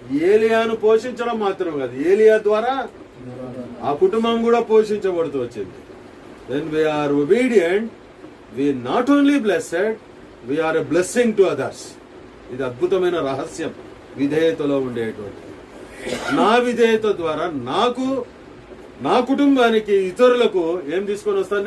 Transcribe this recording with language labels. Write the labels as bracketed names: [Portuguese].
[Telugu] ఏలియాను పోషించడం మాత్రం కాదు, ఏలియా ద్వారా ఆ కుటుంబం కూడా పోషించబడుతూ వచ్చింది. [English] when we are obedient, we not only blessed, we are a blessing to others. [Telugu] ఇది అద్భుతమైన రహస్యం విధేయతలో ఉండేటువంటి. నా విధేయత ద్వారా నాకు, నా కుటుంబానికి, ఇతరులకు ఏం తీసుకొని వస్తాను?